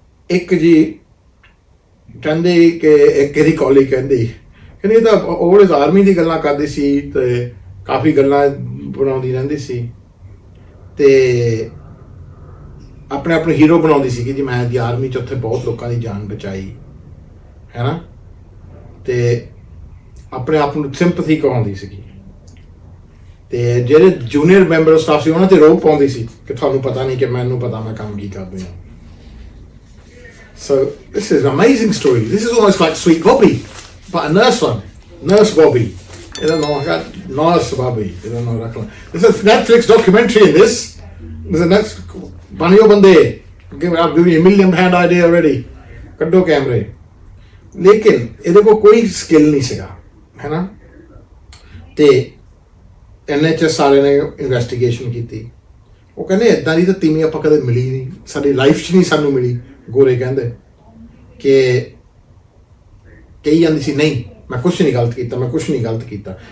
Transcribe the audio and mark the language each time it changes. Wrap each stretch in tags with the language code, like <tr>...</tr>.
<pa>ਇੱਕ ਜੀ ਕਹਿੰਦੇ ਕਿ ਇੱਕ ਇਹਦੀ ਕਾਲੀਗ ਕਹਿੰਦੀ ਇਹ ਤਾਂ ਉਹ ਆਰਮੀ ਦੀ ਗੱਲਾਂ ਕਰਦੀ ਸੀ ਤੇ ਕਾਫੀ ਗੱਲਾਂ ਬਣਾਉਂਦੀ ਰਹਿੰਦੀ ਸੀ ਤੇ ਆਪਣੇ ਹੀਰੋ ਬਣਾਉਂਦੀ ਸੀ ਕਿ ਜੀ ਮੈਂ ਦੀ ਆਰਮੀ 'ਚ ਉੱਥੇ ਬਹੁਤ ਲੋਕਾਂ ਦੀ ਜਾਨ ਬਚਾਈ ਹੈ ਨਾ, ਤੇ ਆਪਣੇ ਆਪ ਨੂੰ ਸਿੰਪਥੀ ਕਹਾਉਂਦੀ ਸੀਗੀ। ਤੇ ਜਿਹੜੇ ਜੂਨੀਅਰ ਮੈਂਬਰ ਸਟਾਫ ਸੀ ਉਹਨਾਂ ਤੇ ਰੋਕ ਪਾਉਂਦੀ ਸੀ ਕਿ ਤੁਹਾਨੂੰ ਪਤਾ ਨਹੀਂ ਕਿ ਮੈਨੂੰ ਪਤਾ ਮੈਂ ਕੰਮ ਕੀ ਕਰਦੀ ਹਾਂ।</pa> <en>So this is an amazing story. This is almost like Sweet Bobby, but a nurse one. Nurse Bobby. I don't know, I got Nurse Bobby. I don't know what I call it. There's a Netflix documentary in this. There's a next Banyo Bande. I've given you £1,000,000 idea already. Kaddo camera.</en> <pa>लेकिन ਇਹਦੇ ਕੋਲ ਕੋਈ skill ਨਹੀਂ ਸੀਗਾ ਹੈ ਨਾ। ਤੇ NHS ਵਾਲੇ ਨੇ ਇਨਵੈਸਟੀਗੇਸ਼ਨ ਕੀਤੀ। ਉਹ ਕਹਿੰਦੇ ਇਦਾਂ ਦੀ ਤਾਂ ਤੀਵੀਂ ਆਪਾਂ ਕਦੇ ਮਿਲੀ ਨਹੀਂ, ਸਾਡੀ ਲਾਈਫ 'ਚ ਨਹੀਂ ਸਾਨੂੰ ਮਿਲੀ। ਗੋਰੇ ਕਹਿੰਦੇ ਕਿ ਕਹੀ ਜਾਂਦੀ ਸੀ ਨਹੀਂ ਮੈਂ ਕੁਛ ਨਹੀਂ ਗਲਤ ਕੀਤਾ, ਮੈਂ ਕੁਛ ਨਹੀਂ ਗਲਤ ਕੀਤਾ।</pa>